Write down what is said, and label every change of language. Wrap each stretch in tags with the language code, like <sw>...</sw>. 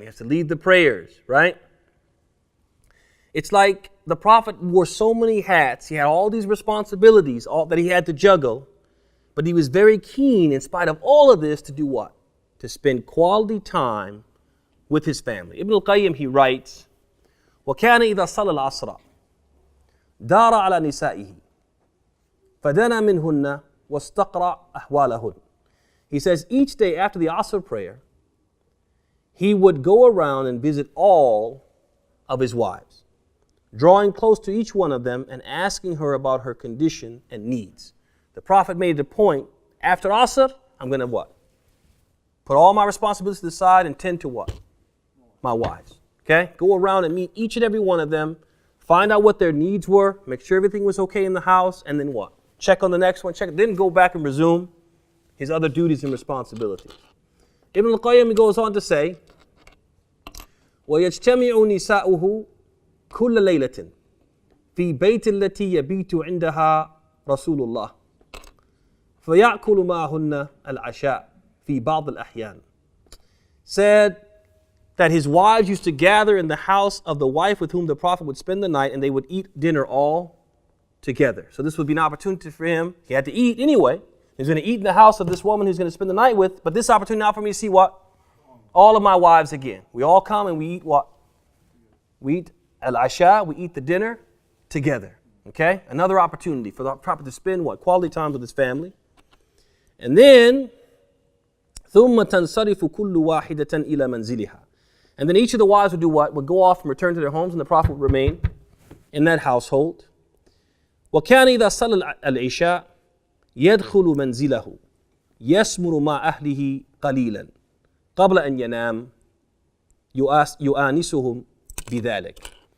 <en>He has to lead the prayers, right? It's like the Prophet wore so many hats. He had all these responsibilities that he had to juggle. But he was very keen, in spite of all of this, to do what? To spend quality time with his family. Ibn al-Qayyim, he writes,</en> <ar>وَكَانَ إِذَا صَلَى الْعَصْرَ دَارَ عَلَى نِسَائِهِ فَدَنَا مِنْهُنَّ وَاسْتَقْرَأَ أَحْوَالَهُنَّ.</ar> <en>He says each day after the Asr prayer, he would go around and visit all of his wives, drawing close to each one of them and asking her about her condition and needs. The Prophet made it a point, after Asr, I'm going to what? Put all my responsibilities to the side and tend to what? My wives. Okay? Go around and meet each and every one of them, find out what their needs were, make sure everything was okay in the house, and then what? Check on the next one, then go back and resume his other duties and responsibilities. Ibn al-Qayyim goes on to say,</en> <ar>وَيَجْتَمِعُ نِسَاؤُهُ كُلَّ لَيْلَةٍ فِي بَيْتِ الَّتِي يَبِيتُ عِنْدَهَا رَسُولُ اللَّهِ فَيَأْكُلُ مَعَهُنَّ الْعَشَاءَ في بعض الأحيان,</ar> <en>said that his wives used to gather in the house of the wife with whom the Prophet would spend the night, and they would eat dinner all together. So this would be an opportunity for him. He had to eat anyway. He's going to eat in the house of this woman who's going to spend the night with, but this opportunity now for me to see what? All of my wives again. We all come and we eat what? We eat al-asha, we eat the dinner together. Okay? Another opportunity for the Prophet to spend what? Quality time with his family. And then,</en> <ar>ثُمَّ تَنْصَرِفُ كُلُّ وَاحِدَةً إِلَى مَنْزِلِهَا.</ar> <en>And then each of the wives would do what? Would go off and return to their homes, and the Prophet would remain in that household.</en> <ar>وَكَانَ إِذَا صَلَّى الْعِشَاء يَدْخُلُ مَنْزِلَهُ يَسْمُرُ مَعَ أَهْلِهِ قَلِيلًا قَبْلَ أَنْ يَنَامَ يُؤَانِسُهُمْ بِذَلِكَ.</ar>